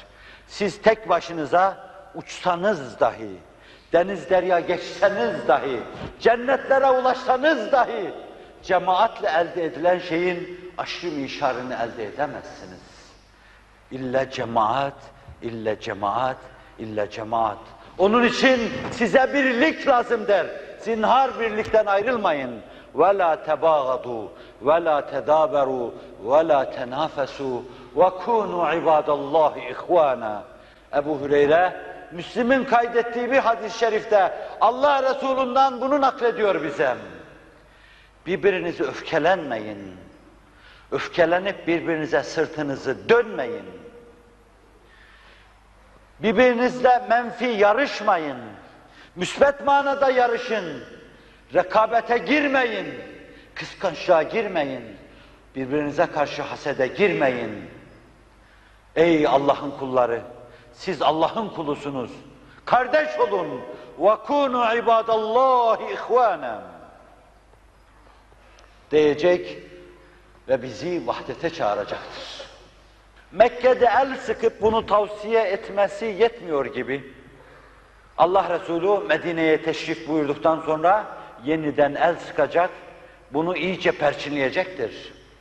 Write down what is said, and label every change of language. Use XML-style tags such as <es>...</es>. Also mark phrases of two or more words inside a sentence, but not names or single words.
<tr>Siz tek başınıza uçsanız dahi, deniz derya geçseniz dahi, cennetlere ulaşsanız dahi, cemaatle elde edilen şeyin aşrı mişarını elde edemezsiniz. İlla cemaat, illa cemaat, illa cemaat. Onun için size birlik lazımdır. Zinhar birlikten ayrılmayın.</tr> <ar>وَلَا تَبَاغَضُوا وَلَا تَدَابَرُوا وَلَا تَنَافَسُوا وَكُونُوا عِبَادَ اللّٰهِ اِخْوَانًا.</ar> <tr>Ebu Hüreyre, Müslim'in kaydettiği bir hadis-i şerifte Allah Resulü'nden bunu naklediyor bize. Birbirinizi öfkelenmeyin. Öfkelenip birbirinize sırtınızı dönmeyin. Birbirinizle menfi yarışmayın. Müsbet manada yarışın. Rekabete girmeyin. Kıskançlığa girmeyin. Birbirinize karşı hasede girmeyin. Ey Allah'ın kulları! Siz Allah'ın kulusunuz. Kardeş olun.</tr> <ar>وَكُونُوا عِبَادَ اللّٰهِ اِخْوَانًا</ar> <tr>diyecek ve bizi vahdete çağıracaktır. Mekke'de el sıkıp bunu tavsiye etmesi yetmiyor gibi, Allah Resulü Medine'ye teşrif buyurduktan sonra yeniden el sıkacak, bunu iyice perçinleyecektir.</tr>